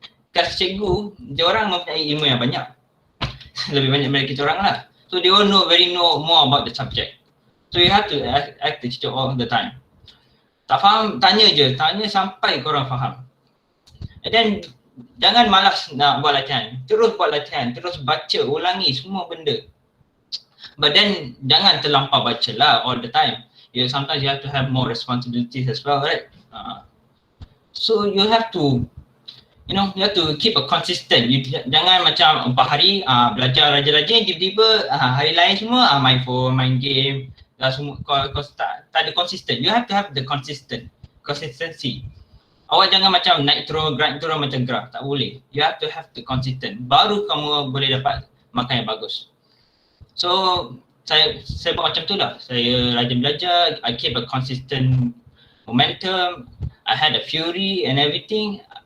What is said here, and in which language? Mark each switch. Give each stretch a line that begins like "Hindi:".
Malay: Kas cikgu, dia orang mempunyai ilmu yang banyak. Lebih banyak daripada kita orang lah.
English: So they all know more about the subject. So you have to act the teacher all the time.
Malay: Tak faham, tanya sampai korang faham.
English: And then
Malay: jangan malas nak buat latihan. Terus buat latihan, terus baca, ulangi semua benda.
English: But then
Malay: jangan terlampau baca lah
English: all the time. Sometimes you have to have more responsibilities as well, right? So you have to keep a consistent.
Malay: Jangan macam 4 hari belajar rajin-rajin, tiba-tiba hari lain semua main phone, main game. Semua kau tak ada consistent.
English: You have to have the consistency.
Malay: Awak jangan macam naik turun macam graf, tak boleh.
English: You have to have the consistent.
Malay: Baru kamu boleh dapat makan yang bagus. So saya buat macam tu lah. Saya rajin belajar,
English: I keep a consistent momentum, I had a fury and everything.